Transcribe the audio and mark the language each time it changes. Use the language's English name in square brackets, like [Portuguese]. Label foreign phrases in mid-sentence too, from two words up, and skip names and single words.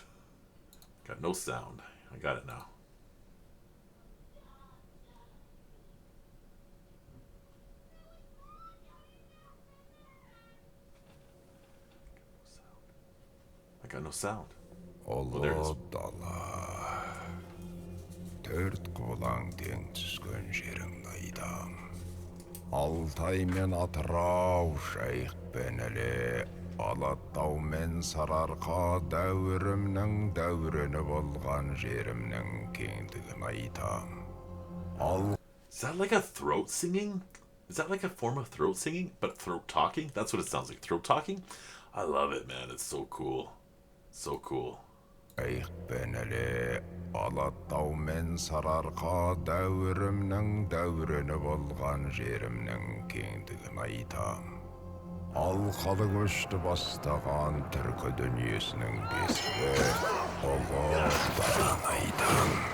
[English] Got no sound. I got it now. I got no sound. Oh, there it is. [Kazakh] Төрт қолаң тең түскен жерің найдам. Алтай мен Атырау, Жайық пен Іле, Алатау мен Сарыарқа дәуірімнің дәурені болған жерімнің кеңдігін айтам. [English] Is that like a throat singing? Is that like a form of throat singing, but throat talking? That's what it sounds like, throat talking? I love it, man. It's so cool. So cool. [Kazakh] Жайық пен Іле, Алатау мен Сарыарқа дәуірімнің дәурені болған жерімнің кеңдігін айтам. Алқалы көшті бастаған түркі дүниесінің бесігі ұлықтарын айтам.